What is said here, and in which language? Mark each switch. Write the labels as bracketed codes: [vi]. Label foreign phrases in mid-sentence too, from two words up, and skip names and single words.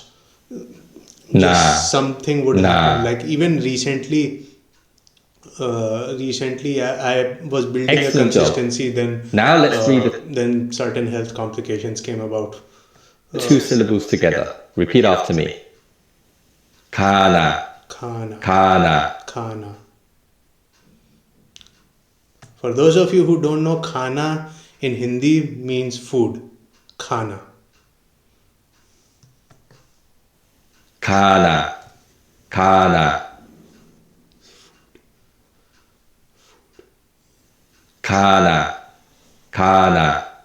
[en] Nah. Just something would Nah. happen, like even recently I was building Excellent a job. consistency. Then Now let's read the then certain health complications came about. two syllables together. Repeat after me. Kana, Khana. kana. Khana. For those of you who don't know, khana in Hindi means food. Khana. Kana, kana. Kana, kana.